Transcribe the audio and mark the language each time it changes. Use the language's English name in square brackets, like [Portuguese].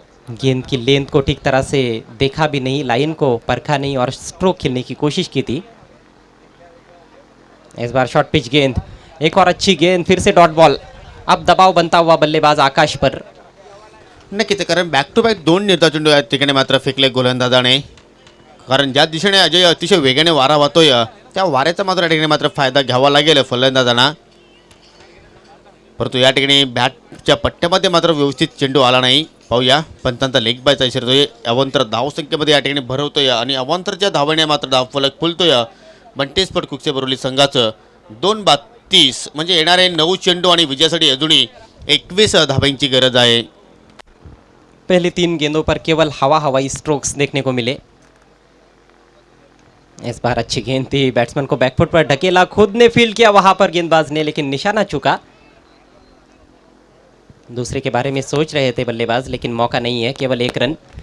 [Hindi] गेंद की लेंथ को ठीक तरह से देखा भी नहीं, लाइन को परखा नहीं और स्ट्रोक खेलने की कोशिश की थी. इस बार शॉर्ट पिच गेंद, एक और अच्छी गेंद, फिर से डॉट बॉल. अब दबाव बनता हुआ बल्लेबाज आकाश पर. [Marathi] नक्कीच, कारण बॅक टू बॅक 2 निर्धाव चेंडू या ठिकाणी मात्र फेकले गोलंदाजाने. कारण ज्या दिशेने अजय अतिशय वेगाने वारा वाहतोय त्या वाऱ्याचा मात्र या ठिकाणी मात्र फायदा घ्यावा लागेल फलंदाजांना. परंतु या ठिकाणी बॅटच्या पट्ट्यामध्ये मात्र व्यवस्थित चेंडू आला नाही. पाहूया, पंतांचा लेग बायचा इशारा येतोय. अवांतर धावसंख्येमध्ये या ठिकाणी भरवतोय आणि अवांतरच्या धावेने मात्र धावफलक फुलतोय बंटी स्पोर्ट कुकसे बोरवली संघाचं. 2 बाद 30, म्हणजे येणारे 9 चेंडू आणि विजयासाठी अजूनही 21 धावांची गरज आहे. [Hindi] पहली 3 गेंदों पर केवल हवाई स्ट्रोक्स देखने को मिले. इस बार अच्छी गेंद थी, बैट्समैन को बैकफुट पर ढकेला, खुद ने फील्ड किया वहां पर गेंदबाज ने, लेकिन निशाना चुका. दूसरे के बारे में सोच रहे थे बल्लेबाज, लेकिन मौका नहीं है, केवल 1 रन.